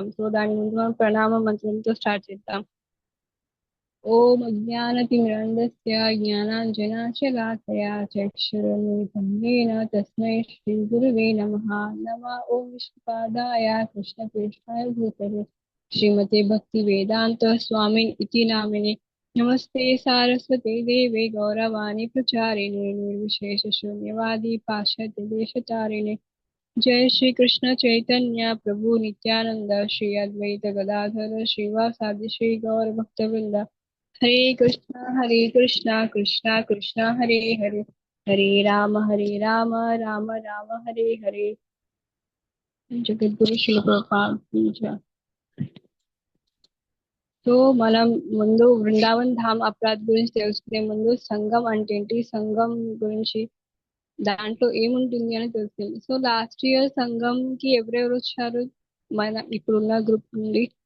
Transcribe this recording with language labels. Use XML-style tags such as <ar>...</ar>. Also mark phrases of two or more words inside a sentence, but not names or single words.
<te>సో దాని ముందు మనం ప్రణామ మంత్రంతో స్టార్ట్ చేద్దాం.</te> <sa>ఓం అజ్ఞానతిమిరంధస్య జ్ఞానాంజనాశలాకయా చక్షురున్మిలితం येन తస్మై శ్రీ గురువే నమః. ఓం విష్ణుపాదాయ కృష్ణపృష్ఠాయ భూతలే శ్రీమతే భక్తి వేదాంత స్వామి ఇతి నామినే నమస్తే సారస్వతే దేవే గౌరవాణి ప్రచారిణే నిర్విశేష శూన్యవాది పాశ్చాత్య దేశతారిణే. जय श्री कृष्ण चैतन्य प्रभु नित्यानंद श्री अद्वैत गदाधर श्रीवासादि श्री गौर भक्तवृंद. हरे कृष्णा कृष्णा कृष्णा हरे हरे, हरे राम राम राम हरे हरे.</sa> <te>జగద్గురు శిల ప్రభుపాద. సో మనం ముందు వృందావన్ ధామ్ అపరాధ్ గురించి తెలుసుకునే ముందు సంఘం అంటే ఏంటి, సంఘం గురించి దాంట్లో ఏముంటుంది అని తెలుస్తుంది. సో లాస్ట్ ఇయర్ సంఘంకి ఎవరెవరు వచ్చారు మన ఇప్పుడున్న గ్రూప్ నుండి?</te>